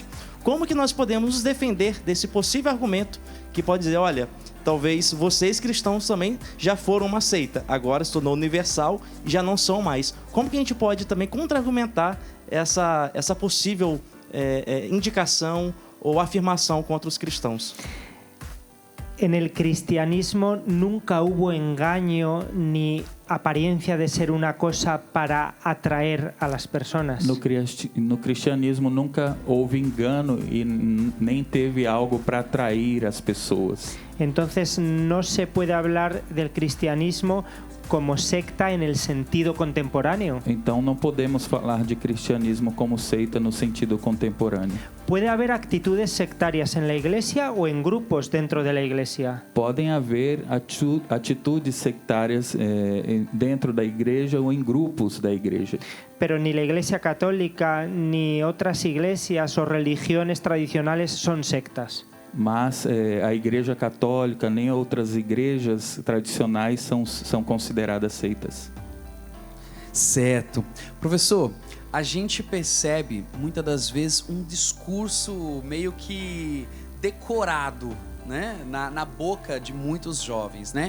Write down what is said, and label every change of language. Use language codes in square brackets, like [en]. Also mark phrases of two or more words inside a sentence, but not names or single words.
[pt] Como que nós podemos nos defender desse possível argumento que pode dizer, olha, talvez vocês cristãos também já foram uma seita, agora se tornou universal e já não são mais. Como que a gente pode também contra-argumentar essa possível indicação ou afirmação contra os cristãos? [es] En el cristianismo nunca hubo engaño ni apariencia de ser una cosa para atraer a las personas. [pt] No cristianismo nunca houve engano e nem teve algo para atrair as pessoas. [es] Entonces no se puede hablar del cristianismo como secta en el sentido contemporáneo. [pt] Então não podemos falar de cristianismo como seita no sentido contemporâneo. [es] Puede haber actitudes sectarias en la iglesia o en grupos dentro de la iglesia. [pt] Podem haver atitudes sectárias dentro da igreja ou em grupos da igreja. [es] Pero ni la iglesia católica ni otras iglesias o religiones tradicionales son sectas. [pt] Mas a igreja católica nem outras igrejas tradicionais são consideradas seitas. Certo. Professor, a gente percebe muitas das vezes um discurso meio que decorado, né, na boca de muitos jovens, né?